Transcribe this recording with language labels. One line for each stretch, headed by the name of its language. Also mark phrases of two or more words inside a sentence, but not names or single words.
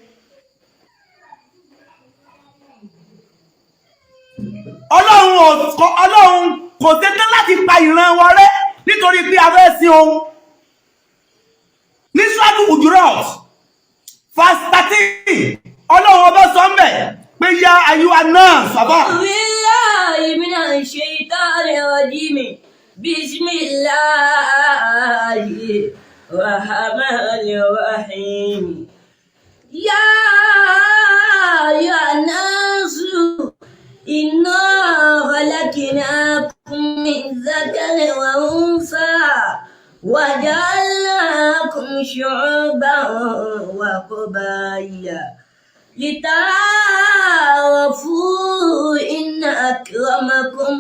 Yoruba: Ọlọ́run kò ṣetán láti pa ìran wa rẹ́ nítorí pé a fẹ́ sí òun. Ní Suratu Hujurat verse 13 Ọlọ́run ọba sọ ń bẹ̀ pé
Arabic: يا أيها الناس
Yoruba: bàbá.
Arabic: بالله من الشيطان الرجيم. بسم الله الرحمن الرحيم. يا أيها الناس إنا خلقناكم من ذكر وأنثى وجعلناكم شعوبا وقبائل لتعارفوا إن أكرمكم